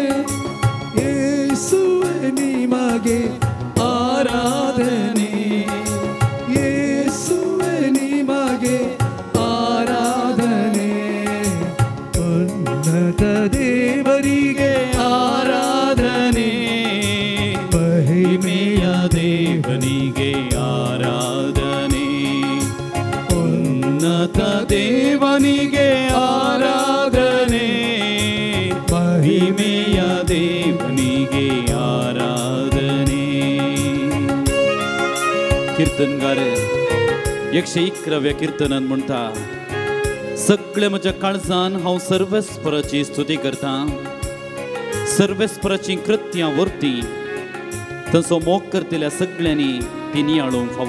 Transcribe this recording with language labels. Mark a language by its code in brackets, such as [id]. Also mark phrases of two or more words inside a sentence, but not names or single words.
[kn] ಯೇಸುವೇ ನಿಮಗೆ ಆರಾಧನೆ, ಯೇಸುವೇ ನಿಮಗೆ ಆರಾಧನೆ, ಉನ್ನತ ದೇವರಿಗೆ ಆರಾಧನೆ, ಮಹಿಮೆಯ ದೇವನಿಗೆ ಆರಾಧನೆ, ಉನ್ನತ ದೇವನಿಗೆ ಆರಾಧನೆ, ಮಹಿಮೆಯ ದೇವನಿಗೆ ಆರಾಧನೆ. [kok] कीर्तनगार 111व्या कीर्तनान म्हणटा, सगळे म्हज्या काळजान हांव सर्वेस्पराची स्तुती करता, सर्वेस्पराची कृत्यां वर्ती ताचो मोग करतल्या सगळ्यांनी ती नियाळूंक फावो.